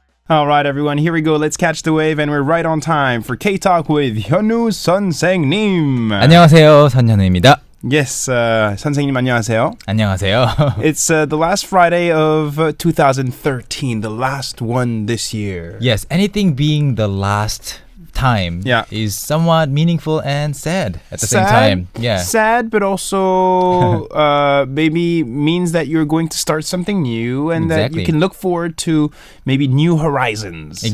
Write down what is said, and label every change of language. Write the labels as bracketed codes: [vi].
[en] All right, everyone, here we go. Let's catch the wave, and we're right on time for K-Talk with 현우 선생님. [ko] 안녕하세요, 선현우입니다. [en] Yes, [ko] 선생님 안녕하세요. 안녕하세요. [en] It's the last Friday of 2013, the last one this year. Yes, anything being the last time is somewhat meaningful and sad at the same time. Yeah. Sad, but also maybe means that you're going to start something new and that you can look forward to maybe new horizons.